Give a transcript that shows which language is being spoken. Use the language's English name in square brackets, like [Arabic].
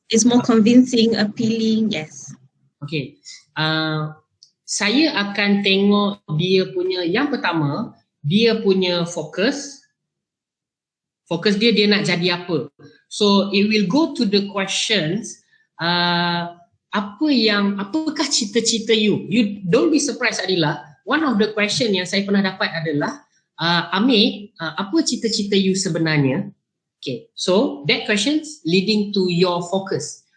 [English] It's more convincing, appealing, yes. Okay. [Malay] Saya akan tengok dia punya, yang pertama, dia punya fokus. Fokus dia nak jadi apa. [English] So it will go to the questions, [Malay] apakah cita-cita you? [English] You don't be surprised, Adila. One of the question [Malay] yang saya pernah dapat adalah, Amir, apa cita-cita you sebenarnya? [English] Okay, so that questions leading to your focus.